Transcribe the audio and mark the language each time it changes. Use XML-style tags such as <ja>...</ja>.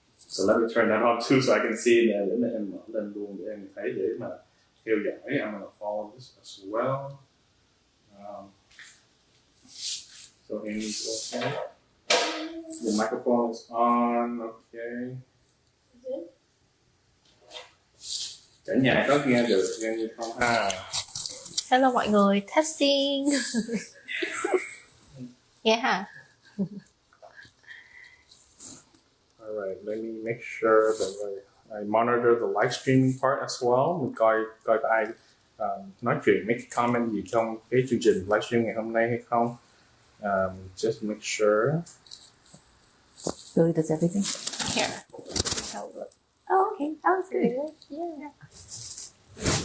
<en>So let me turn that on too so I can see</en> <vi>để mà em mở lên luôn để em thấy để mà theo dõi.</vi> <en>I'm gonna follow this as well. So Amy's okay. The microphone is on. Okay.</en> <vi>Cả nhà có nghe được như không ha? Hello mọi người, testing. Nghe hả?</vi> <en>Alright, let me make sure that I monitor the live streaming part as well.</en> <vi>Mình coi ai nói chuyện,</vi> <en>make comment</en> <vi>gì trong cái chương trình livestream ngày hôm nay hay không.</vi> <en>Just make sure. Billy does everything. Here. Oh, okay, that was good. Yeah.</en>